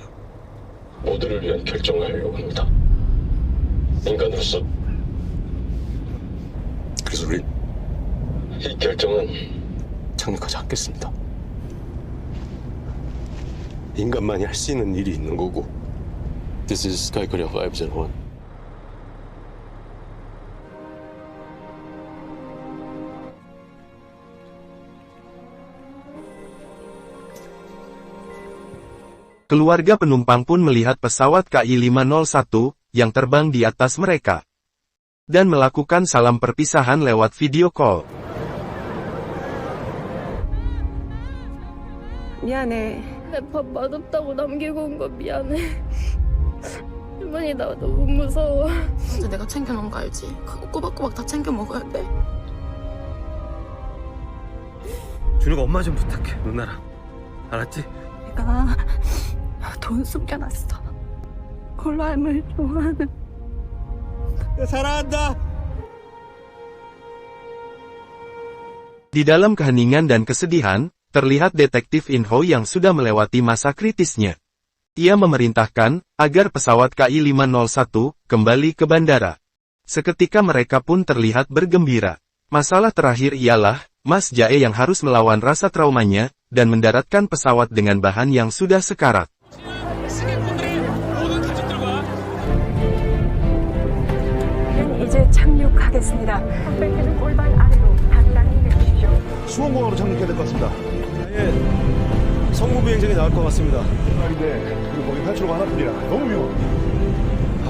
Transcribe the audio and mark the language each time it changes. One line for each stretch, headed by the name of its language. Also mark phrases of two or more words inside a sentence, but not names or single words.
Korean: 모두를 위한 결정을 하려고 합니다. 인간으로서. 그래서 우리 이 결정은 착륙하지 않겠습니다. 인간만이 할 수 있는 일이 있는 거고.
English: This is Sky Korea 501.
Indonesian: Keluarga penumpang pun melihat pesawat KI-501, yang terbang di atas mereka. Dan melakukan salam perpisahan lewat video call.
Korean: 미안해. 내 밥 맛없다고 남기고 온 거 미안해. 할머니 나 너무 무서워. 어제 내가 챙겨놓은 거 알지? 그거 꼬박꼬박 다 챙겨 먹어야 돼. 준우가 엄마 좀 부탁해, 누나랑. 알았지? 내가 돈 숨겨놨어. 콜라 할머니 좋아하는. 사랑한다.
Indonesian: Di dalam keheningan dan kesedihan, terlihat detektif Inho yang sudah melewati masa kritisnya. Ia memerintahkan agar pesawat KI-501 kembali ke bandara. Seketika mereka pun terlihat bergembira. Masalah terakhir ialah Mas Jae yang harus melawan rasa traumanya dan mendaratkan pesawat dengan bahan yang sudah sekarat.
Korean: 이제 착륙하겠습니다. 탑벨트는 골반 아래로 단단히 매주시죠. 수원공항으로 착륙해야 될 것 같습니다. 성무 비행장이 나올 것 같습니다. 말인데, 그리고 거기 탈출로가 하나뿐이라 너무 위험해.